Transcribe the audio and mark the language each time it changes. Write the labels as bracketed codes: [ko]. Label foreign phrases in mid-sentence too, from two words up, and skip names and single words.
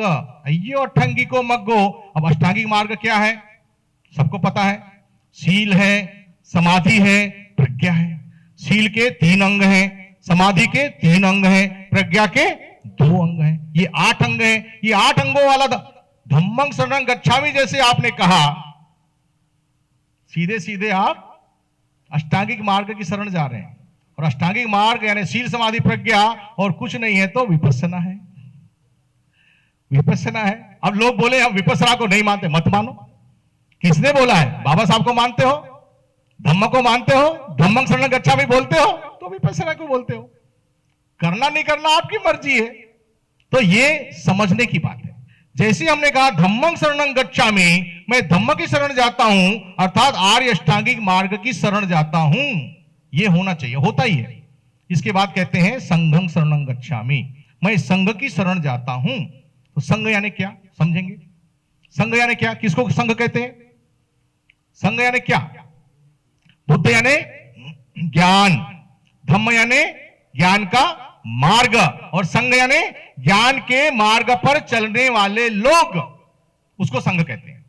[pi] अयो अट्ठंगिको मग्गो। [hi] अब अष्टांगिक मार्ग क्या है? सबको पता है, शील है, समाधि है, प्रज्ञा है। शील के 3 अंग हैं, समाधि के 3 अंग हैं, प्रज्ञा के 2 अंग हैं। ये 8 अंग हैं। ये 8 अंगों वाला [pi] धम्मं शरणं गच्छामि [hi] जैसे आपने कहा, सीधे सीधे आप अष्टांगिक मार्ग की शरण जा रहे हैं। और अष्टांगिक मार्ग यानी शील समाधि प्रज्ञा, और कुछ नहीं है तो विपस्सना है। विपस्सना है। अब लोग बोले हम विपस्सना को नहीं मानते, मत मानो। किसने बोला है? बाबा साहब को मानते हो, धम्म को मानते हो, [pi] धम्मं शरणं गच्छामि [hi] बोलते हो, तो विपस्सना को बोलते हो। करना नहीं करना आपकी मर्जी है। तो ये समझने की बात है। जैसे हमने कहा [pi] धम्मं शरणं गच्छामि, [hi] मैं धम्म की शरण जाता हूं, अर्थात आर्य अष्टांगिक मार्ग की शरण जाता हूं। ये होना चाहिए, होता ही है। इसके बाद कहते हैं [pi] संघं शरणं गच्छामि, [hi] मैं संघ की शरण जाता हूं। तो संघ यानी क्या समझेंगे? संघ यानी क्या? किसको संघ कहते हैं? संघ यानी क्या? बुद्ध यानी ज्ञान, धम्म यानी ज्ञान का मार्ग, और संघ यानी ज्ञान के मार्ग पर चलने वाले लोग, उसको संघ कहते हैं।